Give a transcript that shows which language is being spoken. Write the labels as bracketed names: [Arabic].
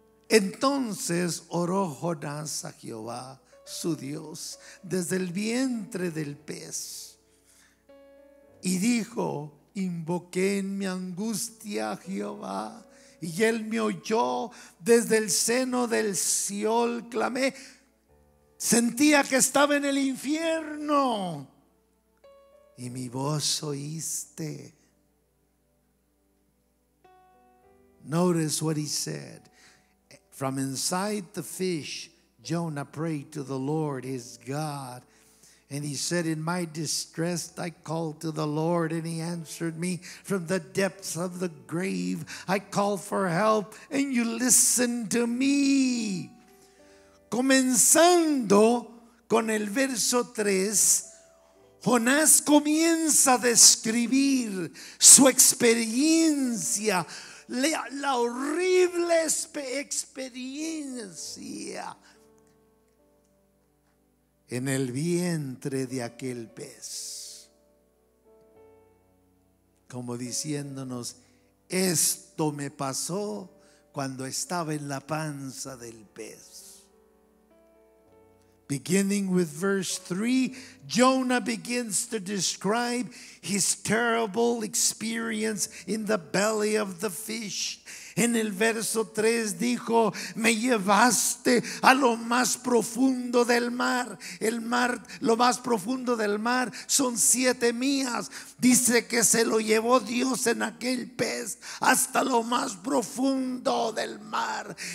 [Spanish] Entonces oró Jonás a Jehová, su Dios, desde el vientre del pez, y dijo: invoqué en mi angustia a Jehová, y él me oyó. Desde el seno del Seol clamé. Sentía que estaba en el infierno, y mi voz oíste. [English] Notice what he said. From inside the fish, Jonah prayed to the Lord his God. And he said, in my distress I called to the Lord, and he answered me. From the depths of the grave I called for help, and you listened to me. [Spanish] Comenzando con el verso 3, Jonás comienza a describir su experiencia, la horrible experiencia en el vientre de aquel pez, como diciéndonos: esto me pasó cuando estaba en la panza del pez. [English] Beginning with verse 3, Jonah begins to describe his terrible experience in the belly of the fish. [Spanish] En el verso 3 dijo: me llevaste a lo más profundo del mar. El mar, lo más profundo del mar son 7 millas. Dice que se lo llevó Dios en aquel pez hasta lo más profundo del mar.